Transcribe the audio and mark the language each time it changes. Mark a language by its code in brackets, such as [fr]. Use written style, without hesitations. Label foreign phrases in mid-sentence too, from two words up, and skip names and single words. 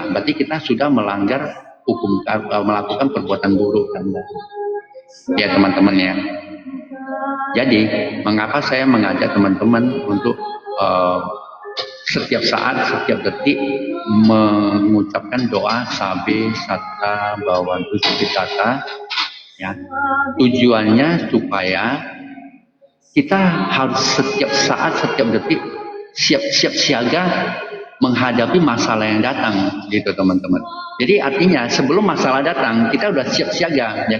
[id] Berarti kita sudah melanggar hukum, melakukan perbuatan buruk kan ya teman-teman ya. Jadi mengapa saya mengajak teman-teman untuk setiap saat, setiap detik mengucapkan doa [pi] sabe sata bawantu sukitata [id] ya. Tujuannya supaya kita harus setiap saat, setiap detik siap-siap siaga menghadapi masalah yang datang gitu teman-teman. Jadi artinya sebelum masalah datang kita udah siap siaga ya.